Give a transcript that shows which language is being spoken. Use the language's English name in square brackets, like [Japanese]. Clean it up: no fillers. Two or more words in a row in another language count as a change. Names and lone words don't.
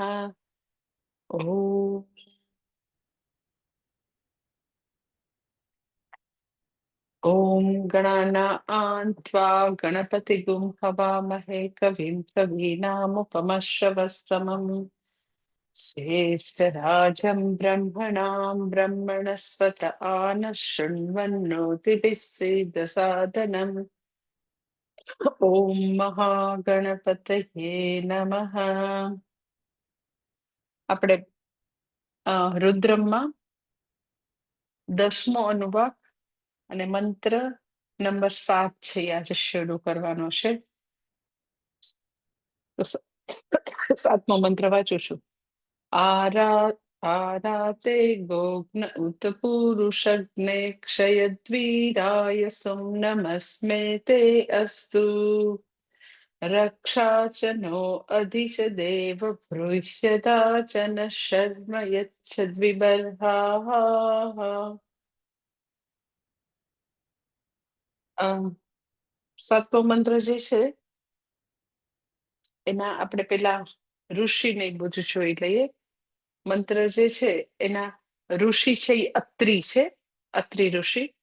[Sanskrit] ॐ ॐ गणानां त्वा गणपतिगुं हवामहे कविं कवीनामुपमश्रवस्तमम् श्रेष्ठराजं ब्रह्मणां ब्रह्मणस्पत आनः शृण्वन्नोतिभिः सीदसादनम्। ॐ महागणपतये नमः। [Gujarati] આપણે રુદ્રમમાં 10મો અનુવાક અને મંત્ર નંબર 7 છે એ આજે શરૂ કરવાનો છે. તો 7મો મંત્ર વાંચું છું. [Sanskrit] आराते गोघ्न उत पुरुषग्ने क्षयद्वीराय सुं नमस्मे ते अस्तु रक्षा च नो अधि च देव भृष्यता च न शर्म यच्छद्विबर्हाः. [Gujarati] સાતમો મંત્ર જે છે એના આપણે પેલા ઋષિને બધું જોઈ લઈએ. મંત્ર જે છે એના ઋષિ છે એ અત્રિ છે, અત્રિ ઋષિ.